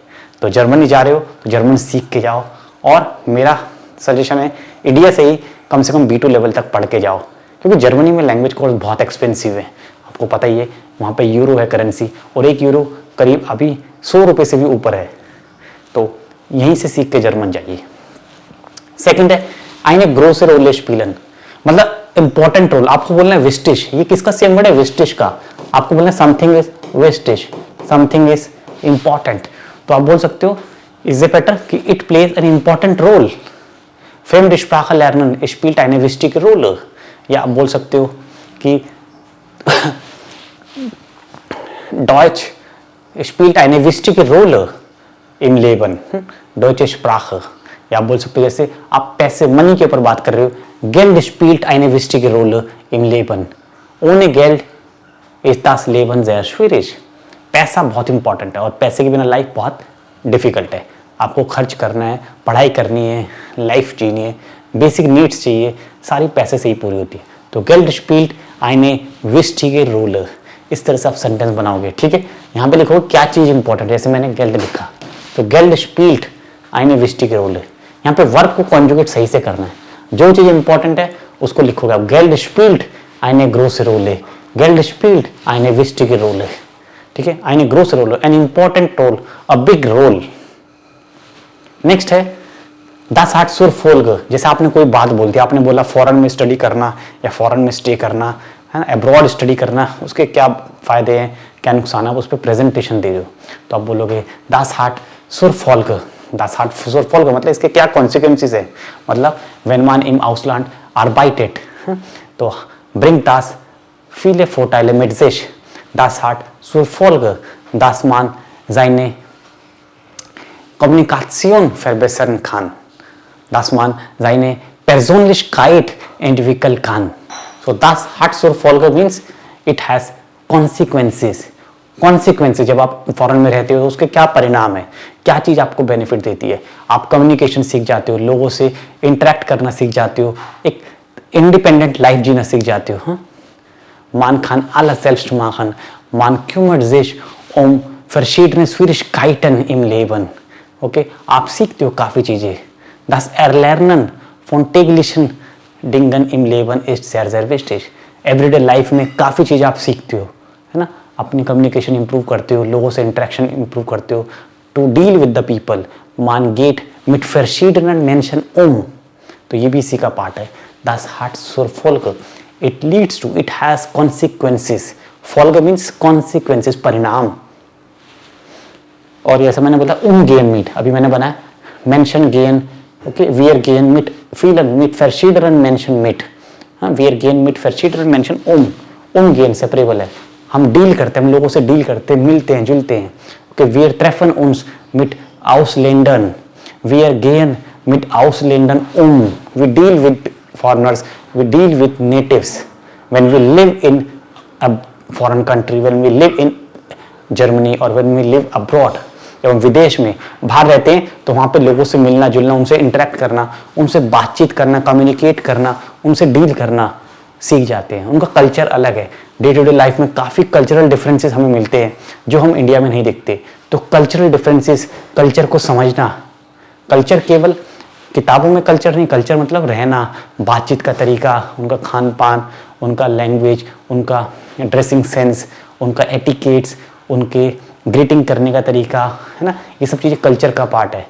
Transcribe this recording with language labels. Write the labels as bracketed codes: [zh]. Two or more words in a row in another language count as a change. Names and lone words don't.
[hi] तो जर्मनी जा रहे हो तो जर्मन सीख के जाओ. और मेरा सजेशन है इंडिया से ही कम से कम B2 लेवल तक पढ़ के जाओ, क्योंकि जर्मनी में लैंग्वेज कोर्स बहुत एक्सपेंसिव है. आपको पता ही है, वहाँ पे यूरो है करेंसी, और 1 यूरो करीब अभी 100 रुपये से भी ऊपर है. तो यहीं से सीख के जर्मन जाइए. [de] सेकंड है eine große Rolle spielen, [hi] मतलब [en] important role. [hi] आपको बोलना है विस्टिश. ये किसका सेम वर्ड है, विस्टिश का. आपको बोलना है [en] something is [hi] विस्टिश, [en] something is important. तो आप बोल सकते हो is a better कि it plays an important role. [de] fremd Sprache lernen spielt eine wichtige Rolle. [hi] या आप बोल सकते हो कि [de] Deutsch spielt eine wichtige Rolle im Leben. Deutsche Sprache. [hi] या आप बोल सकते हो जैसे आप पैसे मनी के ऊपर बात कर रहे हो, [de] Geld spielt eine wichtige Rolle im Leben. Ohne Geld ist das Leben sehr schwierig. [hi] पैसा बहुत इंपॉर्टेंट है और पैसे के बिना लाइफ बहुत डिफिकल्ट है. आपको खर्च करना है, पढ़ाई करनी है, लाइफ जीनी है, [en] basic needs [hi] चाहिए, सारी पैसे से ही पूरी होती है. तो [de] Geld spielt eine wichtige Rolle. [hi] इस तरह से आप सेंटेंस बनाओगे. ठीक है, यहाँ पे लिखो क्या चीज़ इंपॉर्टेंट है. जैसे मैंने Geld लिखा, तो [de] Geld spielt eine wichtige Rolle. [hi] यहाँ पे वर्ब को कॉन्जुगेट सही से करना है. जो चीज़ इंपॉर्टेंट है उसको लिखोगे आप. [de] Geld spielt eine große Rolle. Geld spielt eine wichtige Rolle. [hi] ठीक है, [en] eine große Rolle, an important role, a big role. [de] नेक्स्ट है das hat zur Folge. [hi] जैसे आपने कोई बात बोल दी, आपने बोला फॉरेन में स्टडी करना या फॉरेन में स्टे करना, है ना, [en] abroad study [hi] करना, उसके क्या फायदे हैं, क्या नुकसान है, उस पर प्रेजेंटेशन दे दो. तो आप बोलोगे [de] das hat zur Folge. das hat zur Folge [hi] मतलब इसके क्या कॉन्सिक्वेंसेस है. [de] मतलब wenn man im Ausland arbeitet, तो bringt das viele Vorteile mit sich. das hat zur Folge, dass man seine Kommunikation verbessern kann, dass man seine Persönlichkeit entwickeln kann. [en] So [de] das hat zur Folge [en] means it has consequences. [hi] Consequences जब आप फॉरेन में रहते हो तो उसके क्या परिणाम है, क्या चीज़ आपको बेनिफिट देती है. आप कम्युनिकेशन सीख जाते हो, लोगों से इंटरेक्ट करना सीख जाते हो, एक [en] independent life [hi] जीना सीख जाते हो. [de] Man kann alles selbst machen. Man kümmert sich verschiedene Schwierigkeiten im Leben. [hi] ओके, आप सीखते हो काफ़ी चीज़ें. [de] Das Erlernen von täglichen Dingen im Leben ist sehr sehr wichtig. [en] everyday life [hi] में काफ़ी चीज़ें आप सीखते हो, है ना. अपनी [en] communication improve [hi] करते हो, लोगों से [en] interaction improve [hi] करते हो, [en] to deal with the people, [de] man geht mit verschiedenen Menschen [hi] तो ये भी इसी का पार्ट है। [de] Das hat zur Folge, [en] it leads to, it has consequences, Folge means consequences, [hi] परिणाम। और जैसे मैंने बोला gehen mit, अभी मैंने बनाया [de] Menschen gehen, okay, wir gehen mit vielen, mit verschiedenen Menschen mit, wir gehen mit verschiedenen Menschen gehen [hi] सेपरेबल है, हम डील करते हैं, हम लोगों से डील करते हैं, मिलते हैं, जुलते हैं। ओके, [de] wir treffen uns mit Ausländern, wir gehen mit Ausländern [en] we deal with foreigners, we deal with natives when we live in a foreign country, when we live in Germany or when we live abroad, [hi] जब हम विदेश में बाहर रहते हैं तो वहाँ पे लोगों से मिलना जुलना, उनसे इंटरेक्ट करना, उनसे बातचीत करना, कम्युनिकेट करना, उनसे डील करना सीख जाते हैं। उनका कल्चर अलग है, [en] day to day life [hi] में काफ़ी [en] cultural differences [hi] हमें मिलते हैं जो हम इंडिया में नहीं देखते। तो [en] cultural differences, [hi] कल्चर को समझना, कल्चर केवल किताबों में कल्चर नहीं, कल्चर मतलब रहना, बातचीत का तरीका, उनका खान पान, उनका लैंग्वेज, उनका [en] dressing sense, [hi] उनका एटिकेट्स, उनके ग्रीटिंग करने का तरीका, है ना, ये सब चीज़ें कल्चर का पार्ट है।